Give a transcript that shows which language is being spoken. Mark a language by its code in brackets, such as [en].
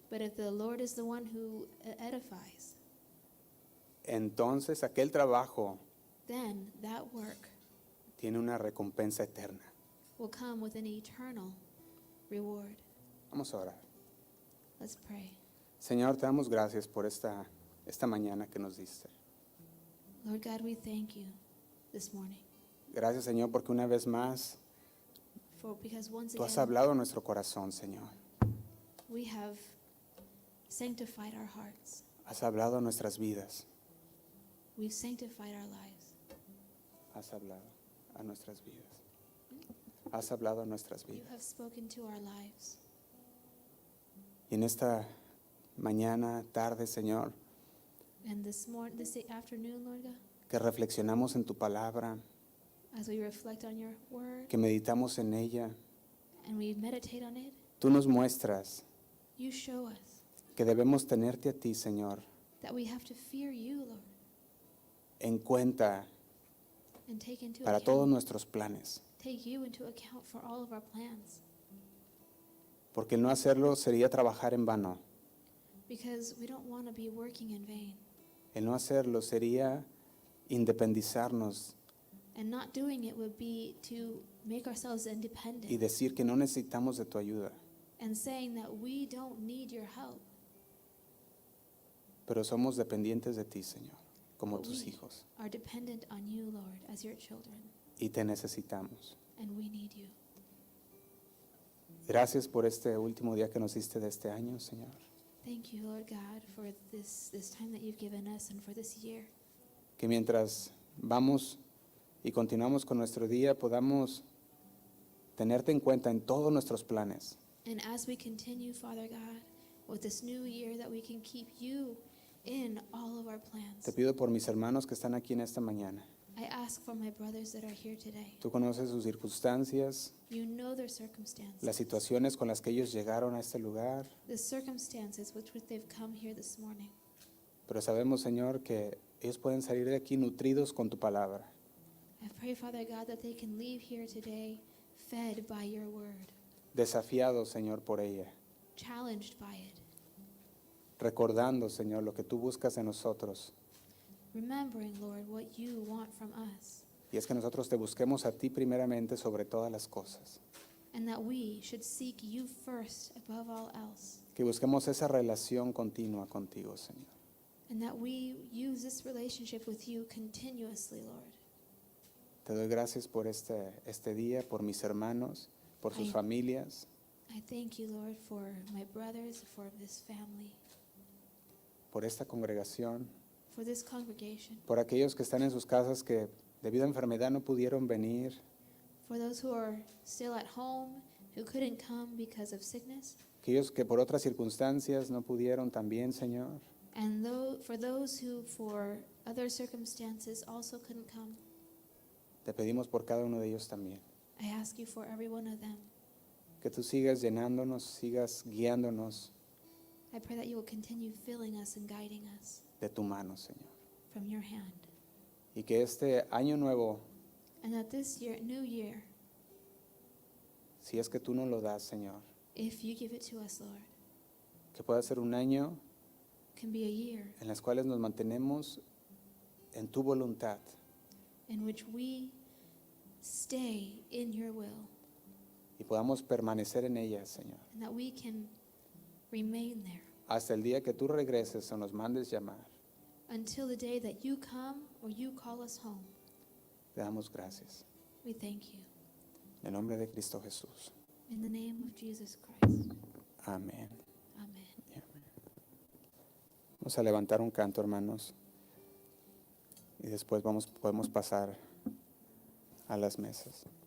[en] But if the Lord is the one who edifies, [es] entonces aquel trabajo [en] then that work [es] tiene una recompensa eterna. [en] will come with an eternal reward. [es] Vamos a orar. [en] Let's pray. [es] Señor, te damos gracias por esta mañana que nos diste. [en] Lord God, we thank you this morning [es] Gracias, Señor, porque una vez más [en] because once [es] tú has [en] again [es] hablado a nuestro corazón, Señor. [en] we have sanctified our hearts. [es] Has hablado a nuestras vidas. [en] We've sanctified our lives. [es] Has hablado a nuestras vidas. Has hablado a nuestras [en] You [es] vidas. [en] have spoken to our lives. [es] Y en esta mañana, tarde, Señor, [en] And this afternoon, Lord God, [es] que reflexionamos en tu palabra, [en] as we reflect on your word [es] que meditamos en ella, [en] and we meditate on it, [es] tú nos muestras [en] you show us [es] que debemos tenerte a ti, Señor, [en] that we have to fear you, Lord, [es] en cuenta [en] and take [es] para todos nuestros planes. [en] take you into account for all of our plans. [es] Porque el no hacerlo sería trabajar en vano. [en] Because we don't want to be working in vain. [es] El no hacerlo sería independizarnos [en] And not doing it would be to make ourselves [es] y [en] independent [es] decir que no necesitamos de tu ayuda. [en] and saying that we don't need your help. [es] Pero somos dependientes de ti, Señor, como [en] But [es] tus [en] we [es] hijos. [en] are dependent on you, Lord, as your children, [es] Y te necesitamos. [en] and we need you. [es] Gracias por este último día que nos diste de este año, Señor. [en] Thank you, Lord God, for this time that you've given us and for this year. [es] Que mientras vamos y continuamos con nuestro día, podamos tenerte en cuenta en todos nuestros planes. [en] And as we continue, Father God, with this new year, that we can keep you in all of our plans. [es] Te pido por mis hermanos que están aquí en esta mañana. [en] I ask for my brothers that are here today. [es] Tú conoces sus circunstancias, [en] You know their circumstances, [es] las situaciones con las que ellos llegaron a este lugar, [en] the circumstances with which they've come here this morning. [es] pero sabemos, Señor, que ellos pueden salir de aquí nutridos con tu palabra. [en] I pray, Father God, that they can leave here today fed by your word, [es] Desafiados, Señor, por ella. [en] challenged by it, [es] Recordando, Señor, lo que tú buscas en nosotros. [en] remembering, Lord, what you want from us, [es] Y es que nosotros te busquemos a ti primeramente sobre todas las cosas. [en] and that we should seek you first above all else, [es] Que busquemos esa relación continua contigo, Señor. [en] and that we use this relationship with you continuously, Lord. [es] Te doy gracias por este día, por mis hermanos, por sus Ay. familias, [en] I thank you, Lord, for my brothers, for this family, [es] por esta congregación, [en] for this congregation, [es] por aquellos que están en sus casas que debido a enfermedad no pudieron venir, [en] for those who are still at home, who couldn't come because of sickness, [es] aquellos que por otras circunstancias no pudieron también, Señor. [en] and for those who, for other circumstances, also couldn't come. [es] Te pedimos por cada uno de ellos también. [en] I ask you for every one of them. [es] Que tú sigas llenándonos, sigas guiándonos [en] I pray that you will continue filling us and guiding us [es] de tu mano, Señor. [en] from your hand. [es] Y que este año nuevo, [en] And that this year, new year, [es] si es que tú nos lo das, Señor, [en] if you give it to us, Lord, [es] que pueda ser un año [en] can be a year [es] en las cuales nos mantenemos en tu voluntad [en] in which we stay in your will, [es] y podamos permanecer en ella, Señor, [en] and that we can remain there [es] hasta el día que tú regreses o nos mandes llamar. [en] until the day that you come or you call us home. [es] Te damos gracias. [en] We thank you. [es] En el nombre de Cristo Jesús. [en] In the name of Jesus Christ. [es] Amén. Amén. Y amén. Vamos a levantar un canto, hermanos, y después podemos pasar a las mesas.